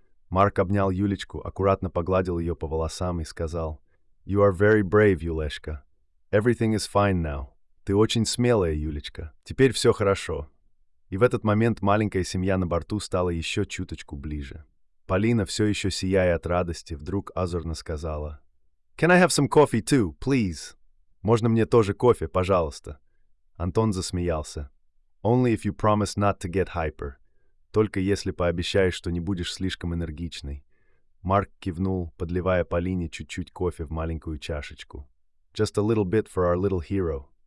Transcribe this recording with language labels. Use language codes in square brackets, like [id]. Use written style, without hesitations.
[ru] Марк обнял Юлечку, аккуратно погладил ее по волосам и сказал: [en] «You are very brave, [ru] Юлешка. [en] Everything is fine now». [ru] «Ты очень смелая, Юлечка. Теперь все хорошо». И в этот момент маленькая семья на борту стала еще чуточку ближе. Полина, все еще сияя от радости, вдруг озорно сказала: [en] «Can I have some coffee too, please?» [ru] «Можно мне тоже кофе, пожалуйста?» Антон засмеялся. [en] «Only if you promise not to get hyper». [ru] «Только если пообещаешь, что не будешь слишком энергичной». Марк кивнул, подливая Полине чуть-чуть кофе в маленькую чашечку. [en] «Just a little bit for our little hero».